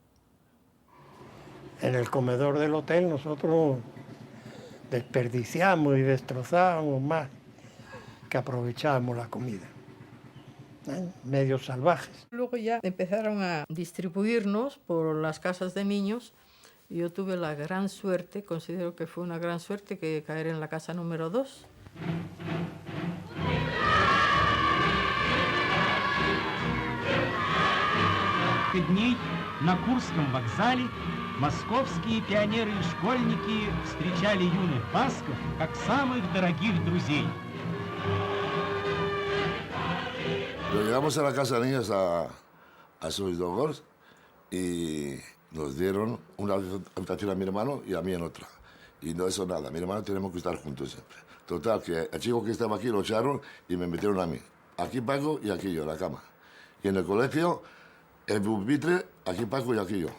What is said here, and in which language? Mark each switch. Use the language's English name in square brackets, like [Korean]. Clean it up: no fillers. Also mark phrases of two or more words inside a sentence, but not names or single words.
[Spanish] En el comedor del hotel nosotros desperdiciamos y destrozábamos más que aprovechábamos la comida. Medios salvajes. Luego ya empezaron a distribuirnos por las casas de niños. Yo tuve la gran suerte, considero que fue una gran suerte, que caer en la casa número 2. [Russian] Дней на Курском вокзале московские пионеры и школьники встречали юных басков как самых дорогих друзей. [Spanish] Pero llegamos a la casa de niños a Soisdogors y nos dieron una habitación a mi hermano y a mí en otra. Y no eso nada, mi hermano tenemos que estar juntos siempre. Total, que el chico que estaba aquí lo echaron y me metieron a mí. Aquí Paco y aquí yo, en la cama. Y en el colegio, el pupitre, aquí Paco y aquí yo.